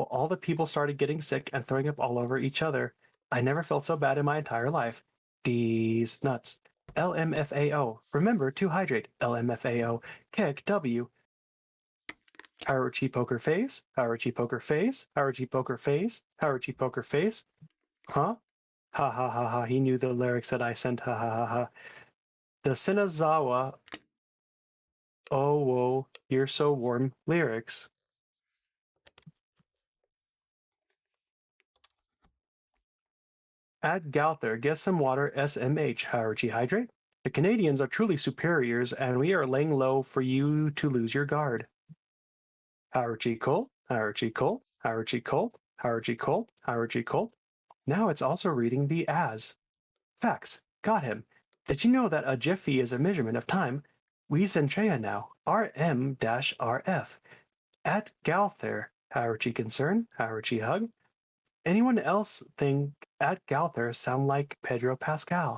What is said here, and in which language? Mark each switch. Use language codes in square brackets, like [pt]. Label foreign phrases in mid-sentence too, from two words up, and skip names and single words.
[en] All the people started getting sick and throwing up all over each other. I never felt so bad in my entire life. D's nuts. LMFAO. Remember to hydrate. LMFAO. Kick W. Haruchi poker face. Haruchi poker face. Haruchi poker face. Haruchi poker face. Huh? Ha ha ha ha. He knew the lyrics that I sent. Ha ha ha ha. The Sinazawa. Oh, whoa. You're so warm. Lyrics. At Gauther, get some water SMH, Haruchi hydrate. The Canadians are truly superiors, and we are laying low for you to lose your guard. Haruchi Cole, Haruchi Cole, Haruchi Cole, Haruchi Cole, Haruchi Cole. Now it's also reading the as. Facts. Got him. Did you know that a jiffy is a measurement of time? We Zentrea now. RM-RF. At Gauther, Haruchi concern, Haruchi hug. Anyone else think at Gauther sound like Pedro Pascal?